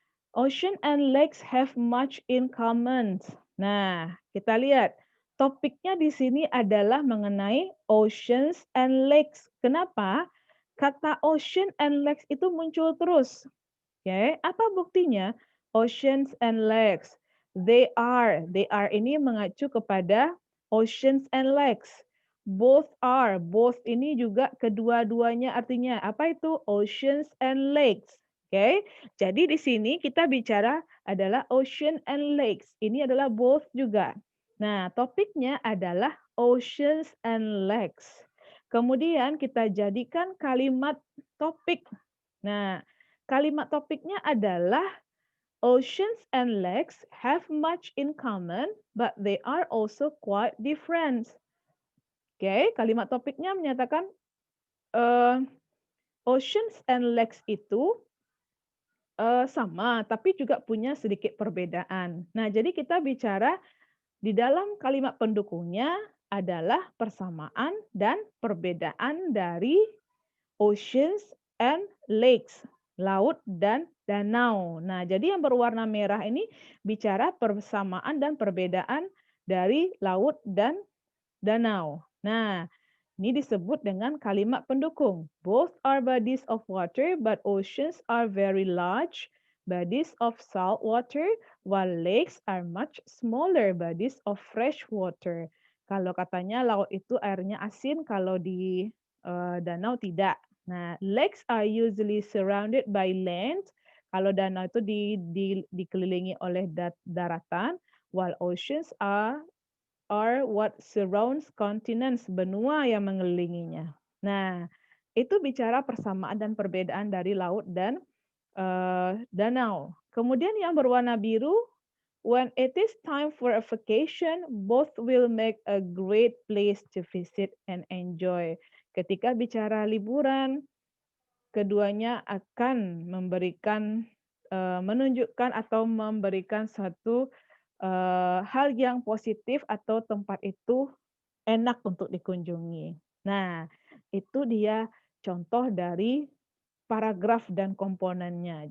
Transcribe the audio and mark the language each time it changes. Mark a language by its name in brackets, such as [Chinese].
[English] Ocean and lakes have much in common. [Indonesian] Nah, kita lihat. Topiknya di sini adalah mengenai oceans and lakes. Kenapa? Kata ocean and lakes itu muncul terus. Oke, apa buktinya? Oceans and lakes. [English] They are [Indonesian] ini mengacu kepada [English] oceans and lakes. Both are. [Indonesian] Both ini juga kedua-duanya artinya apa itu? Oceans and lakes. Oke. Jadi di sini kita bicara adalah ocean and lakes. Ini adalah both juga. Nah, topiknya adalah oceans and lakes. Kemudian kita jadikan kalimat topik. [English] Nah, [Indonesian] kalimat topiknya adalah [English] oceans and lakes have much in common, but they are also quite different. [Indonesian] Oke, kalimat topiknya menyatakan oceans and lakes itu sama, tapi juga punya sedikit perbedaan. Nah, jadi kita bicara di dalam kalimat pendukungnya adalah persamaan dan perbedaan dari oceans and lakes, laut dan danau. Nah, jadi yang berwarna merah ini bicara persamaan dan perbedaan dari laut dan danau. Nah, ini disebut dengan kalimat pendukung. [English] Both are bodies of water, but oceans are very large bodies of salt water, while lakes are much smaller bodies of fresh water. [Indonesian] Kalau katanya laut itu airnya asin, kalau di danau tidak. [English] Nah, lakes are usually surrounded by land. [Indonesian] Kalau danau itu dikelilingi oleh daratan, [English] while oceans are what surrounds continents, [Indonesian] benua yang mengelilinginya. Nah, itu bicara persamaan dan perbedaan dari laut dan danau. Kemudian yang berwarna biru, [English] when it is time for a vacation, both will make a great place to visit and enjoy. [Indonesian] Ketika bicara liburan, keduanya akan memberikan menunjukkan atau memberikan suatu hal yang positif atau tempat itu enak untuk dikunjungi. Nah, itu dia contoh dari paragraf dan komponennya.